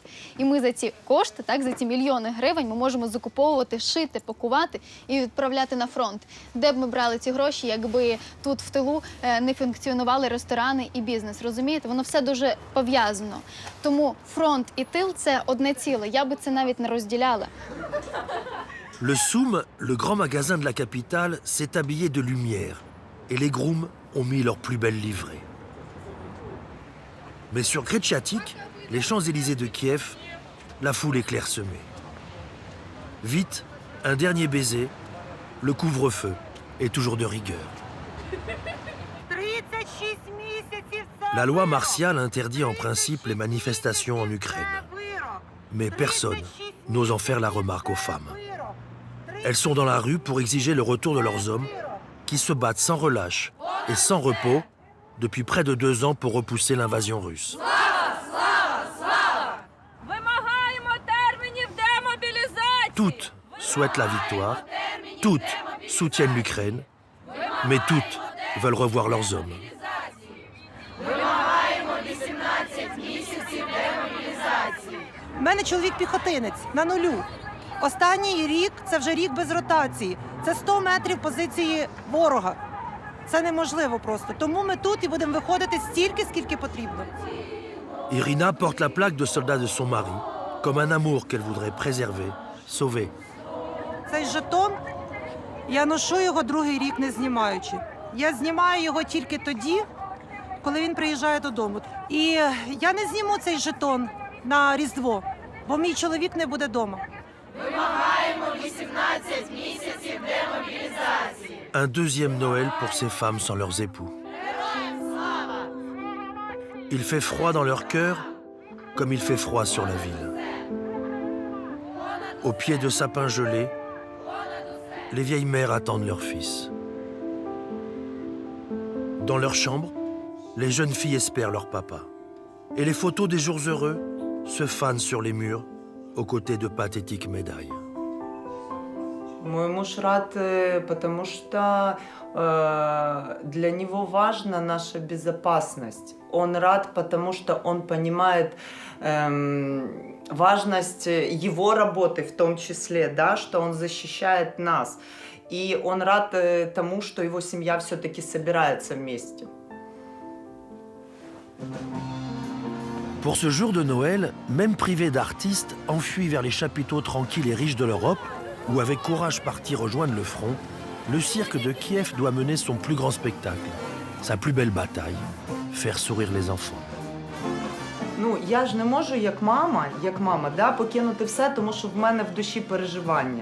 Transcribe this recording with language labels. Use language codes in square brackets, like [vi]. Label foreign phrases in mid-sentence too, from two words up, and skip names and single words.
[uk] І ми за ці кошти, так, за ці мільйони гривень, ми можемо закуповувати, шити, пакувати і відправляти на фронт. Де б ми брали ці гроші, якби тут в тилу не функціонували ресторани і бізнес, розумієте? Воно все дуже пов'язано. Тому фронт і тил – це одне ціле. Я би це навіть не розділяла. [fr] Le Soum, le grand magasin de la capitale, s'est habillé de lumière et les grooms ont mis leurs plus belles livrées. Mais sur Kretchatik, les Champs-Élysées de Kiev, la foule est clairsemée. Vite, un dernier baiser, le couvre-feu est toujours de rigueur. [uk] 36 місяців це [fr] La loi martiale interdit en principe les manifestations en Ukraine. Mais personne n'ose en faire la remarque aux femmes. Elles sont dans la rue pour exiger le retour de leurs hommes qui se battent sans relâche et sans repos depuis près de 2 ans pour repousser l'invasion russe. Toutes souhaitent la victoire, toutes soutiennent l'Ukraine, mais toutes veulent revoir leurs hommes. [uk] У мене чоловік піхотинець на нулю. Останній рік – це вже рік без ротації. Це 100 метрів позиції ворога. Це неможливо просто. Тому ми тут і будемо виходити стільки, скільки потрібно. [fr] Irina porte la plaque de soldat de son mari, comme un amour qu'elle voudrait préserver, sauver. [uk] Цей жетон, я ношу його другий рік не знімаючи. Я знімаю його тільки тоді, коли він приїжджає додому. І я не зніму цей жетон на Різдво, бо мій чоловік не буде вдома. Вимагаємо 18 місяців демобілізації. [fr] Un deuxième Noël pour ces femmes sans leurs époux. Il fait froid dans leur cœur comme il fait froid sur la ville. Au pied de sapins gelés, les vieilles mères attendent leur fils. Dans leur chambre, les jeunes filles espèrent leur papa. Et les photos des jours heureux se fanent sur les murs aux côtés de pathétiques médailles. [ru] Мой муж рад, потому что для него важна наша безопасность. Он рад, потому что он понимает важность его работы в том числе, да, что он защищает нас. И он рад тому, что его семья все-таки собирается вместе. [fr] Pour ce jour de Noël, même privés d'artistes, enfuis vers les chapiteaux tranquilles et riches de l'Europe, ou avec courage partis rejoindre le front, le cirque de Kiev doit mener son plus grand spectacle, sa plus belle bataille, faire sourire les enfants. [uk] Ну, я ж не можу як мама, да, покинути все, тому що в мене в душі переживання.